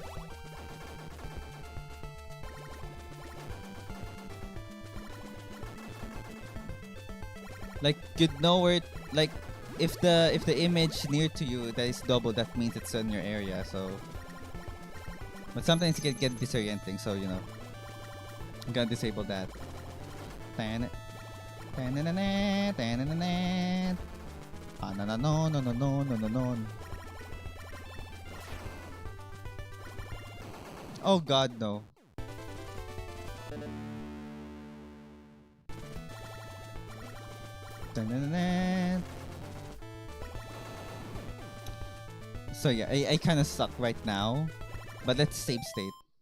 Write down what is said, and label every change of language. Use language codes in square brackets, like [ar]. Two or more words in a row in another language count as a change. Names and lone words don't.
[en] Like you'd know where like if the image near to you that is double, that means it's in your area. So but sometimes it can get disorienting, so I'm gonna disable that. Tan tananana, tananana. Ah, no no no no no no no no no. Oh god, no. Tananana. So yeah, I kind of suck right now, but let's save state.